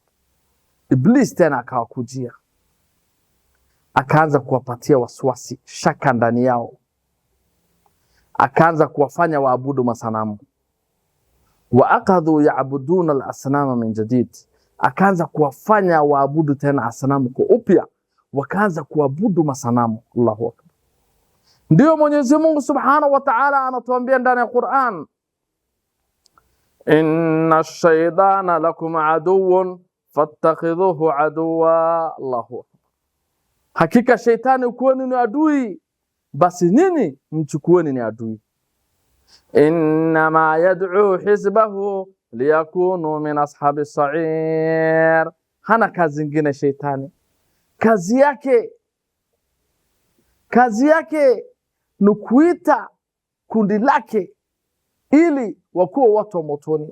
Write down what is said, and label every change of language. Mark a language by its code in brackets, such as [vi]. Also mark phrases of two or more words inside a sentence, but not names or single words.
[sw] Iblis tena akawakujia, akaanza kuwapatia waswasi, shaka ndani yao, akaanza kuwafanya waabudu masanamu. [ar] وأخذوا يعبدون الأصنام من جديد, [sw] akaanza kuwafanya waabudu tena asanamu kwa upya, wakaanza kuabudu masanamu. [ar] الله أكبر. [sw] Ndio Mwenyezi Mungu [ar] سبحانه وتعالى [sw] anatuambia ndani ya Qur'an, [ar] إن الشيطان لكم عدو فاتخذوه عدوا. الله أكبر. [sw] Hakika shaitani kwenu ni adui, basi nini mchukueni ni adui. [ar] إنما يدعو حزبه ليكونوا من أصحاب السعير, [sw] hana kazi nyingine sheitani. Kazi yake ni kuita kundi lake ili wakuwe watu wa motoni.